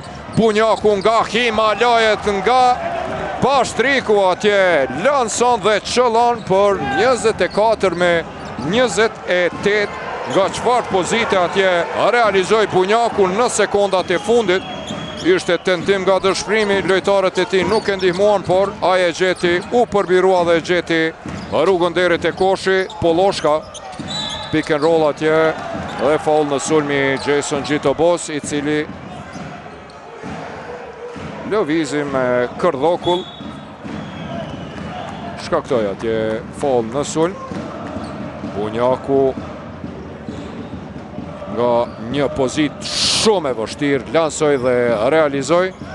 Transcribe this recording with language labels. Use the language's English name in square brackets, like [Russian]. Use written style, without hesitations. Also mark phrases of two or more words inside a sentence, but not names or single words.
[Albanian] Bunjaku nga Himalajet, nga Pashtriku atje, lanson dhe qëllon për 24-28. Nga çfarë pozite atje realizoi Bunjaku në sekondat e fundit. Ishte tentim nga dëshpërimi, lojtarët e tij nuk e ndihmuan, por ai e gjeti, u përbirua dhe e gjeti rrugën deri te koshi. Poloshka, [English] pick and roll [Albanian] atje dhe faul në sulmi Jason Gjitobos, i cili lëvizi me kërdhokull. Shkaktoi atje faul në sulm. Bunjaku nga një pozit shumë e vështirë, lansoj dhe realizoj.